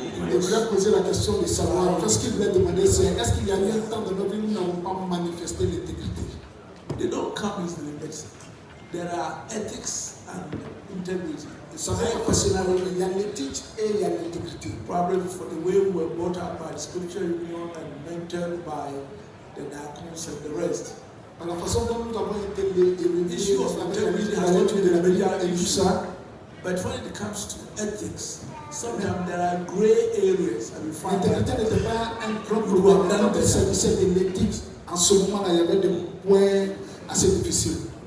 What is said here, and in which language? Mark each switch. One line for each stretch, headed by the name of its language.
French: Je voulais poser la question de savoir, ce qu'il voulait demander, c'est est-ce qu'il y a eu un temps de notre vie où nous n'avons pas manifesté l'intégrité?
English: They don't come easily, but there are ethics and integrity.
French: Ça va être personnel, il y a l'éthique et il y a l'intégrité.
English: Probably for the way we were brought up by the scripture union and mentored by the diaconus and the rest.
French: Par la façon dont nous avons été élevés,
English: Issue of integrity has not been a major issue. But when it comes to ethics, sometimes there are gray areas, and we find
French: l'intégrité
English: that
French: n'était pas un grand problème. Quand il s'agissait de l'éthique, en ce moment-là, il y avait des points assez difficiles.